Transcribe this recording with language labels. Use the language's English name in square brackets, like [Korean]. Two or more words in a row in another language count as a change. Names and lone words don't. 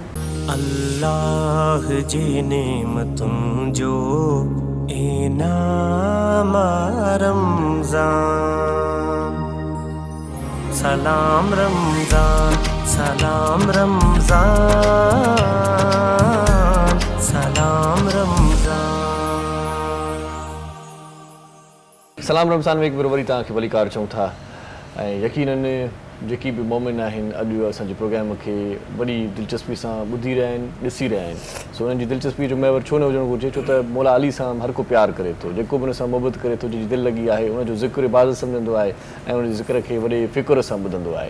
[Sindhi] اللہ جی نعمتوں جو انعام رمضان سلام رمضان سلام رمضان سلام رمضان. سلام رمضان میں ایک بار وری تاں کے بھلی کار چوں تھا یقیناً जेकी बि मोमिन आहिनि अॼु असांजे प्रोग्राम खे वॾी दिलचस्पी सां ॿुधी रहिया आहिनि ॾिसी रहिया आहिनि. सो उन्हनि जी दिलचस्पी जो महवर छो न हुजणु घुरिजे छो त मौला अली सां हर को प्यारु करे थो जेको बि हुन सां मोहबत करे थो जंहिंजी दिलि लॻी आहे उनजो ज़िक्र इबादत सम्झंदो आहे ऐं उनजे ज़िक्र खे वॾे फ़िक्र सां ॿुधंदो आहे.